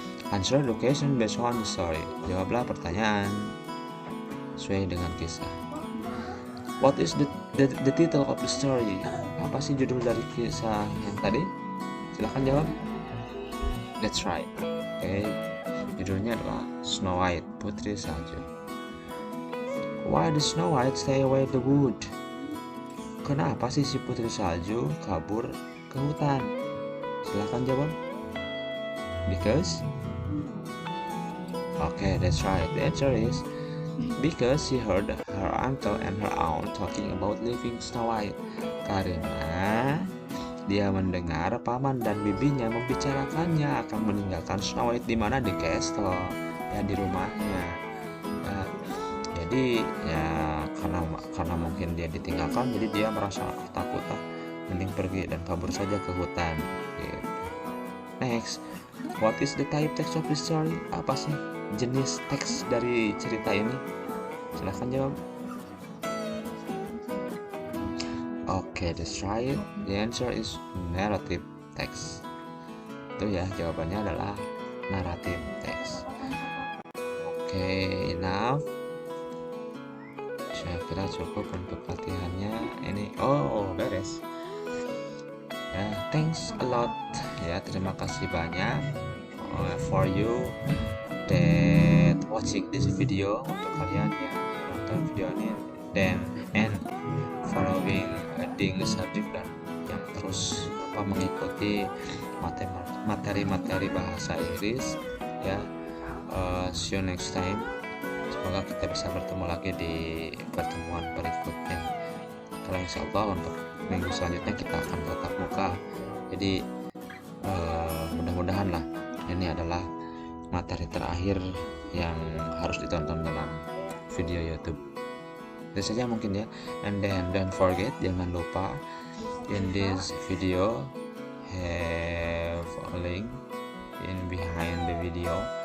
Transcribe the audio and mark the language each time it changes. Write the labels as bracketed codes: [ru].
[en] Answer the question based on the story. [id] Jawablah pertanyaan sesuai dengan kisah. [en] What is the title of the story? [id] Apa sih judul dari kisah yang tadi? Silahkan jawab. [en] That's right. [id] Oke, judulnya adalah Snow White, Putri Salju. [en] Why did Snow White stay away the wood? [id] Kenapa sih si Putri Salju kabur ke hutan? Silahkan jawab. [en] Because? Okay, that's right. The answer is because she heard her uncle and her aunt talking about leaving Snow White. [id] Karena dia mendengar paman dan bibinya membicarakannya akan meninggalkan Snow White di mana, di castle, ya di rumahnya. Ya, jadi ya karena mungkin dia ditinggalkan, jadi dia merasa takut, mending pergi dan kabur saja ke hutan. Gitu. [en] Next, what is the type text of the story? [id] Apa sih jenis teks dari cerita ini? Silahkan jawab. [en] Okay, that's right. The answer is narrative text. [id] Itu ya, jawabannya adalah narrative text. [en] Okay, enough. [id] Saya kira cukup untuk latihannya. Ini beres. Ya, [en] thanks a lot. [id] Ya, terima kasih banyak [en] for you that watching this video, [id] untuk kalian yang nonton video ini [en] and following the subject [id] dan yang terus mengikuti materi-materi bahasa Inggris ya. [en] See you next time. [id] Semoga kita bisa bertemu lagi di pertemuan berikutnya. Kalau insya Allah untuk minggu selanjutnya kita akan tatap muka. Jadi mudah-mudahan lah ini adalah materi terakhir yang harus ditonton dalam video YouTube. Itu saja mungkin ya. [en] And then don't forget, [id] jangan lupa [en] in this video have a link in behind the video.